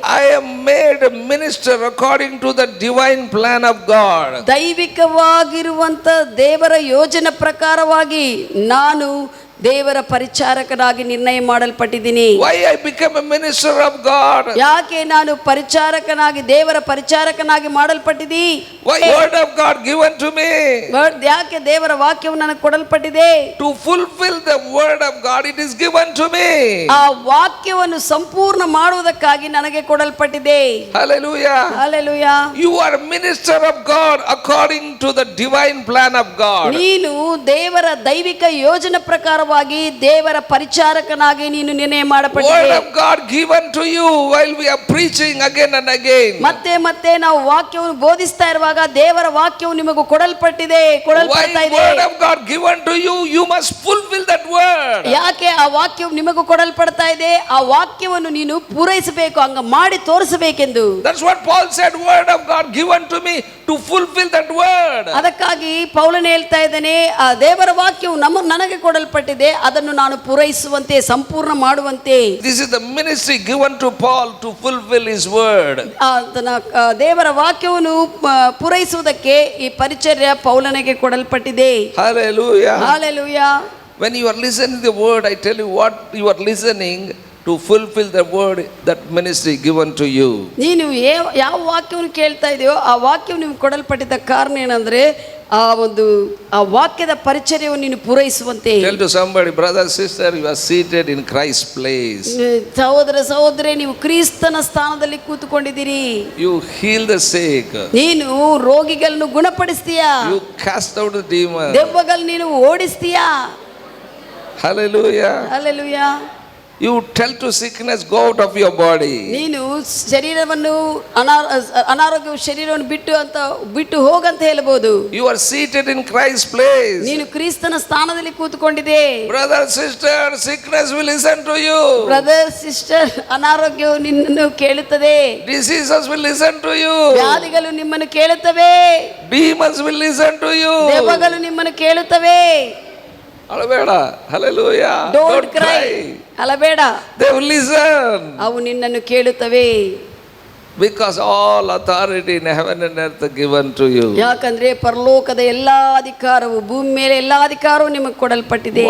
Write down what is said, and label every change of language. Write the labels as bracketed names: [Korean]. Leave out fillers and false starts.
[English] I am made a minister according to the divine plan of God. [Kannada] ದೈವಿಕವಾಗಿರುವಂತ ದೇವರ ಯೋಜನೆ ಪ್ರಕಾರವಾಗಿ ನಾನು ದೇವರ ಪರಿಚಾರಕನಾಗಿ ನಿರ್ಣಯ ಮಾಡಲ್ಪಟ್ಟಿದ್ದೀನಿ. [English] Why I became a minister of God? [Kannada] ಯಾಕೆ ನಾನು ಪರಿಚಾರಕನಾಗಿ ದೇವರ ಪರಿಚಾರಕನಾಗಿ ಮಾಡಲ್ಪಟ್ಟಿದ್ದಿ? [English] Why word of God given to me? [Kannada] ಯಾಕೆ ದೇವರ ವಾಕ್ಯವು ನನಗೆ ಕೊಡಲ್ಪಟ್ಟಿದೆ? [English] To fulfill the word of God, it is given to me. [Kannada] ಆ ವಾಕ್ಯವನ್ನು ಸಂಪೂರ್ಣ ಮಾಡುವುದಕ್ಕಾಗಿ ನನಗೆ ಕೊಡಲ್ಪಟ್ಟಿದೆ. [English] Hallelujah. Hallelujah. You are a minister of God according to the divine plan of God. [Kannada] ನೀನು ದೇವರ ದೈವಿಕ ಯೋಜನೆ ಪ್ರಕಾರವಾಗಿ ಪ್ರಕಾರವಾಗಿ ದೇವರ ಪರಿಚಾರಕನಾಗಿ ನೀನು ನಿರ್ಣಯ [English] Word [Kannada] ಮಾಡಲ್ಪಟ್ಟಿದೆ. [English] of God given to you while we are preaching again and again. [Kannada] ಮತ್ತೆ ಮತ್ತೆ ನಾವು ವಾಕ್ಯವನ್ನು ಬೋಧಿಸ್ತಾ ಇರುವಾಗ ದೇವರ ವಾಕ್ಯವು ನಿಮಗೆ ಕೊಡಲ್ಪಟ್ಟಿದೆ, ಕೊಡಲ್ಪಡ್ತಾ [English] While [Kannada] ಇದೆ. [English] word of God given to you, you must fulfill that word. [Kannada] ಯಾಕೆ ಆ ವಾಕ್ಯವು ನಿಮಗೂ ಕೊಡಲ್ಪಡ್ತಾ ಇದೆ? ಆ ವಾಕ್ಯವನ್ನು ನೀನು ಪೂರೈಸಬೇಕು, ಹಂಗ ಮಾಡಿ ತೋರಿಸಬೇಕೆಂದು. [English] That's what Paul said, word of God given to me to fulfill that word. [Kannada] ಅದಕ್ಕಾಗಿ ಪೌಲನು ಹೇಳ್ತಾ ಇದ್ದಾನೆ, ಆ ದೇವರ ವಾಕ್ಯವು ನನಗೆ ಕೊಡಲ್ಪಟ್ಟಿದೆ, ಅದನ್ನು ನಾನು ಪೂರೈಸುವಂತೆ, ಸಂಪೂರ್ಣ ಮಾಡುವಂತೆ. [English] This is the ministry given to Paul to fulfill his word. [Kannada] ದೇವರ ವಾಕ್ಯವನ್ನು ಪೂರೈಸುವುದಕ್ಕೆ ಈ ಪರಿಚರ್ಯ ಪೌಲನಿಗೆ ಕೊಡಲ್ಪಟ್ಟಿದೆ. [English] Hallelujah. Hallelujah. When you are listening to the word, I tell you what you are listening to fulfill the word, that ministry given to you. [Kannada] ನೀನು ಯಾವ ವಾಕ್ಯವನ್ನು ಕೇಳ್ತಾ ಇದೆಯೋ ಆ ವಾಕ್ಯವು ನಿಮ್ಗೆ ಕೊಡಲ್ಪಟ್ಟಿದ್ದ ಕಾರಣ ಏನಂದ್ರೆ ಆ ವಾಕ್ಯದ ಪರಿಚರ್ಯವನ್ನು ನೀನು ಪೂರೈಸುವಂತೆ. [English] Tell to somebody, brother, sister, you are seated in Christ's place. [Kannada] ಸಹೋದರ ಸಹೋದರಿ, ನೀವು ಕ್ರಿಸ್ತನ ಸ್ಥಾನದಲ್ಲಿ ಕೂತುಕೊಂಡಿದ್ದೀರಿ. [English] You heal the sick. [Kannada] ನೀನು ರೋಗಿಗಳನ್ನು ಗುಣಪಡಿಸ್ತೀಯಾ. [English] You cast out the demon. [Kannada] ದೆವ್ವಗಳನ್ನು ನೀನು ಓಡಿಸ್ತೀಯಾ. [English] Hallelujah. Hallelujah. You tell to sickness, go out of your body. [Kannada] ನೀನು ಶರೀರವನ್ನು ಅನಾರೋಗ್ಯ ಶರೀರವನ್ನು ಬಿಟ್ಟು ಹೋಗಂತ ಹೇಳಬಹುದು. [English] You are seated in Christ's place. [Kannada] ನೀನು ಕ್ರಿಸ್ತನ ಸ್ಥಾನದಲ್ಲಿ ಕೂತುಕೊಂಡಿದೆ. [English] Brother, sister, sickness will listen to you. [Kannada] Brother, sister, ಅನಾರೋಗ್ಯವು ನಿನ್ನನ್ನು ಕೇಳುತ್ತದೆ. [English] Diseases will listen to you. [Kannada] ವ್ಯಾಧಿಗಳು ನಿಮ್ಮನ್ನು ಕೇಳುತ್ತವೆ. [English] Demons will listen to you. [Kannada] ದೆವ್ವಗಳು ನಿಮ್ಮನ್ನು ಕೇಳುತ್ತವೆ. ಅಳಬೇಡ. Hallelujah. [English] Don't cry. [Kannada] ಅಳಬೇಡ. [English] They will listen. [Kannada] ಅವು ನಿನ್ನನ್ನು ಕೇಳುತ್ತವೆ. [English] Because all authority in heaven and earth are given to you. [Kannada] ಯಾಕಂದ್ರೆ ಪರಲೋಕದ ಎಲ್ಲಾ ಅಧಿಕಾರವು, ಭೂಮಿ ಮೇಲೆ ಎಲ್ಲಾ ಅಧಿಕಾರವು ನಿಮಗೆ ಕೊಡಲ್ಪಟ್ಟಿದೆ.